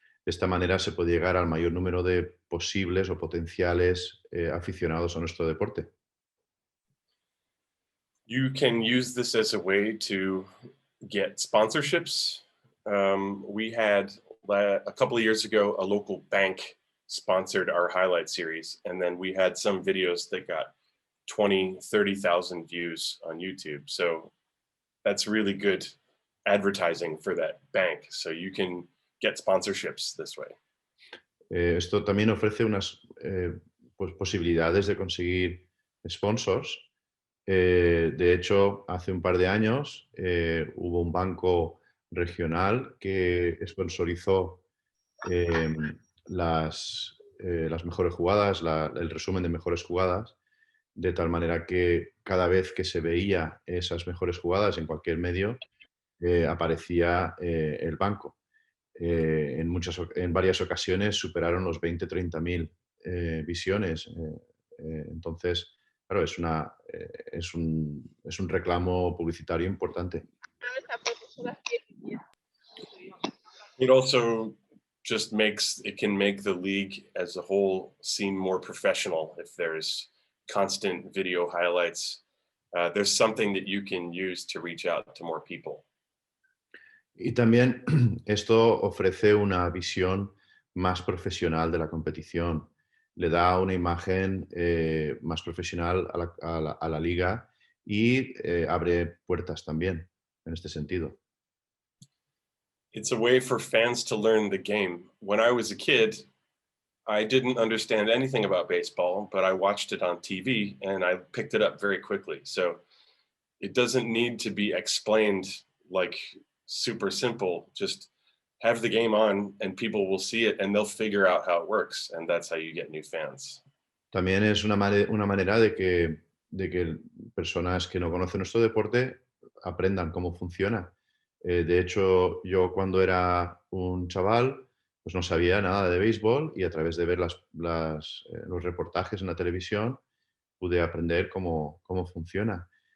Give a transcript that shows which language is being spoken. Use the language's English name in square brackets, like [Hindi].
[Spanish] De esta manera se puede llegar al mayor número de posibles o potenciales aficionados a nuestro deporte. [English] You can use this as a way to get sponsorships. We had a couple of years ago, a local bank sponsored our highlight series, and then we had some videos that got 20, 30,000 views on YouTube. So that's really good advertising for that bank. So you can get sponsorships this way. [Spanish] Esto también ofrece unas pues posibilidades de conseguir sponsors. De hecho, hace un par de años hubo un banco regional que sponsorizó las mejores jugadas, el resumen de mejores jugadas, de tal manera que cada vez que se veía esas mejores jugadas en cualquier medio, aparecía el banco. En varias ocasiones superaron los 20-30 mil visiones. Entonces, claro, es un reclamo publicitario importante. [English] It also just it can make the league as a whole seem more professional if there's constant video highlights. There's something that you can use to reach out to more people. [Spanish] Y también esto ofrece una visión más profesional de la competición. Le da una imagen más profesional a la liga y abre puertas también en este sentido. [English] It's a way for fans to learn the game. When I was a kid, I didn't understand anything about baseball, but I watched it on TV and I picked it up very quickly. So it doesn't need to be explained like super simple. Just have the game on and people will see it and they'll figure out how it works. And that's how you get new fans. [Spanish] También es una manera de que personas que no conocen nuestro deporte aprendan cómo funciona. De hecho, yo cuando era un chaval, pues no sabía nada de béisbol y a través de ver los reportajes en la televisión pude aprender cómo funciona.